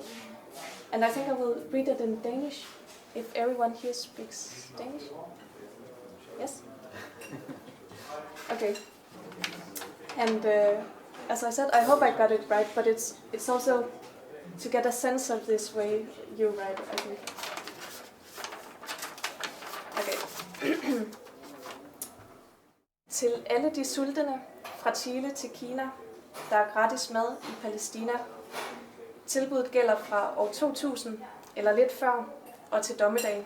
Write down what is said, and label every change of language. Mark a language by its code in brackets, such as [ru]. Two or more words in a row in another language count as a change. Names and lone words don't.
[en] And I think I will read it in Danish, if everyone here speaks Danish. Yes? Okay. And as I said, I hope I got it right, but it's also to get a sense of this way you write, I think. Okay. [da] Til alle de sultne, fra Chile til Kina, der er gratis mad i Palæstina. Tilbuddet gælder fra år 2000, eller lidt før, og til dommedag.